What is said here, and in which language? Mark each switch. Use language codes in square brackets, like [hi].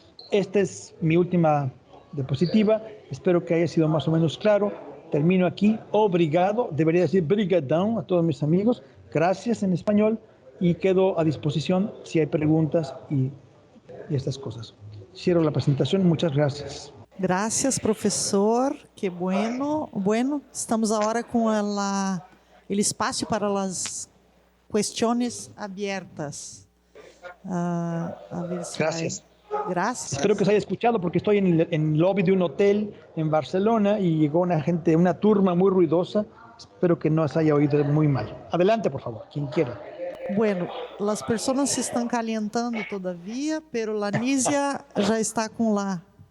[es] Esta es mi última diapositiva. Espero que haya sido más o menos claro. Termino aquí. Obrigado. Debería decir brigadão a todos mis amigos. Gracias en español. Y quedo a disposición si hay preguntas y estas cosas. Cierro la presentación. Muchas gracias. Gracias, professor. Que bueno. [pt] Bueno, estamos agora com o espaço para as questões abertas. [es] A ver si Gracias. Gracias. Espero que se haya escuchado porque estoy en el lobby de un hotel en Barcelona y llegó una turma muy ruidosa. Espero que no se haya oído muy mal. Adelante, por favor, quien quiera. [pt] Bueno, as pessoas se estão [es] calentando todavia, pero [pt] a Nízia já está com lá.